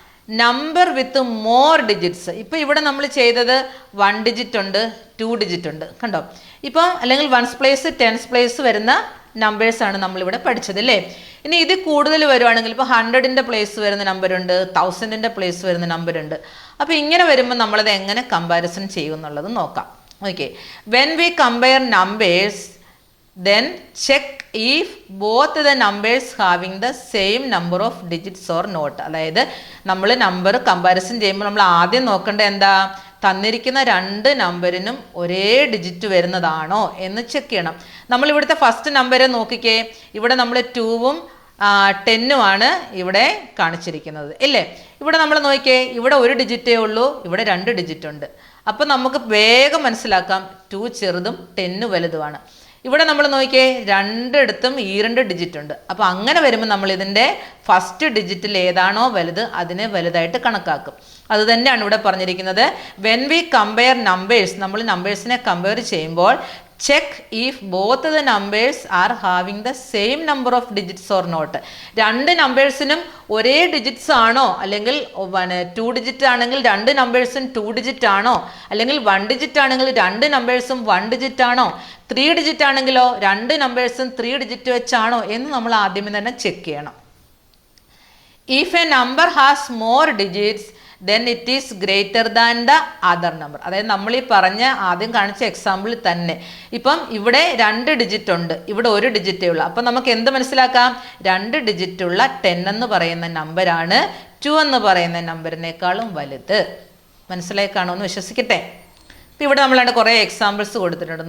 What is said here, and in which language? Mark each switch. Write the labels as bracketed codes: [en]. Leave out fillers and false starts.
[en] Number with more digits. [ml] ഇപ്പോൾ ഇവിടെ നമ്മൾ ചെയ്തത് 1 ഡിജിറ്റ് ഉണ്ട്, 2 ഡിജിറ്റ് ഉണ്ട്. കണ്ടോ, ഇപ്പോൾ അല്ലെങ്കിൽ 1's place 10's place വരുന്ന നമ്പേഴ്സാണ് നമ്മളിവിടെ പഠിച്ചത് അല്ലേ. ഇനി ഇത് കൂടുതൽ വരുവാണെങ്കിൽ, ഇപ്പോൾ 100ൻ്റെ പ്ലേസ് വരുന്ന നമ്പറുണ്ട്, 1000ൻ്റെ പ്ലേസ് വരുന്ന നമ്പറുണ്ട്. അപ്പോൾ ഇങ്ങനെ വരുമ്പോൾ നമ്മളത് എങ്ങനെ കമ്പാരിസൺ ചെയ്യും എന്നുള്ളത് നോക്കാം. [en] Okay, when we compare numbers, then check if both the numbers having the same number of digits or not. [ml] അതായത് നമ്മൾ നമ്പർ കമ്പാരിസൺ ചെയ്യുമ്പോൾ നമ്മൾ ആദ്യം നോക്കേണ്ടത് എന്താ? തന്നിരിക്കുന്ന 2 നമ്പറിനും ഒരേ ഡിജിറ്റ് വരുന്നതാണോ എന്ന് ചെക്ക് ചെയ്യണം. നമ്മളിവിടുത്തെ ഫസ്റ്റ് നമ്പർ നോക്കിക്കേ, ഇവിടെ നമ്മൾ 2ഉം 10ഉമാണ് ഇവിടെ കാണിച്ചിരിക്കുന്നത് ഇല്ലേ. ഇവിടെ നമ്മൾ നോക്കിയേ, ഇവിടെ 1 ഡിജിറ്റേ ഉള്ളൂ, ഇവിടെ 2 ഡിജിറ്റ് ഉണ്ട്. അപ്പോൾ നമുക്ക് വേഗം മനസ്സിലാക്കാം 2 ചെറുതും 10 വലുതുമാണ്. ഇവിടെ നമ്മൾ നോക്കിയേ, രണ്ടിടത്തും 2 ഡിജിറ്റ് ഉണ്ട്. അപ്പോൾ അങ്ങനെ വരുമ്പോൾ നമ്മൾ ഇതിൻ്റെ ഫസ്റ്റ് ഡിജിറ്റിൽ ഏതാണോ വലുത് അതിനെ വലുതായിട്ട് കണക്കാക്കും. അത് തന്നെയാണ് ഇവിടെ പറഞ്ഞിരിക്കുന്നത്. [en] when we compare numbers, [ml] നമ്മൾ നമ്പേഴ്സിനെ കമ്പയർ ചെയ്യുമ്പോൾ [en] Check if both the numbers are having the same number of digits or not. [ml] 2 നമ്പേഴ്സിനും ഒരേ ഡിജിറ്റ്സ് ആണോ, അല്ലെങ്കിൽ 2 ഡിജിറ്റ് ആണെങ്കിൽ 2 നമ്പേഴ്സും 2 ഡിജിറ്റ് ആണോ, അല്ലെങ്കിൽ 1 ഡിജിറ്റ് ആണെങ്കിൽ 2 നമ്പേഴ്സും 1 ഡിജിറ്റ് ആണോ, 3 ഡിജിറ്റ് ആണെങ്കിലോ 2 നമ്പേഴ്സും 3 ഡിജിറ്റ് വെച്ചാണോ എന്ന് നമ്മൾ ആദ്യമേ തന്നെ ചെക്ക് ചെയ്യണം. [en] If a number has more digits then it is greater than the other number. [ml] അതായത് നമ്മൾ ഈ പറഞ്ഞ ആദ്യം കാണിച്ച എക്സാമ്പിളിൽ തന്നെ ഇപ്പം ഇവിടെ 2 ഡിജിറ്റ് ഉണ്ട്, ഇവിടെ 1 ഡിജിറ്റേ ഉള്ളൂ. അപ്പം നമുക്ക് എന്ത് മനസ്സിലാക്കാം? 2 ഡിജിറ്റ് ഉള്ള 10 എന്ന് പറയുന്ന നമ്പറാണ് 2 എന്ന് പറയുന്ന നമ്പറിനേക്കാളും വലുത്. മനസ്സിലായി കാണുമെന്ന് വിശ്വസിക്കട്ടെ. ഇപ്പം ഇവിടെ നമ്മൾ കുറേ എക്സാമ്പിൾസ് കൊടുത്തിട്ടുണ്ട്.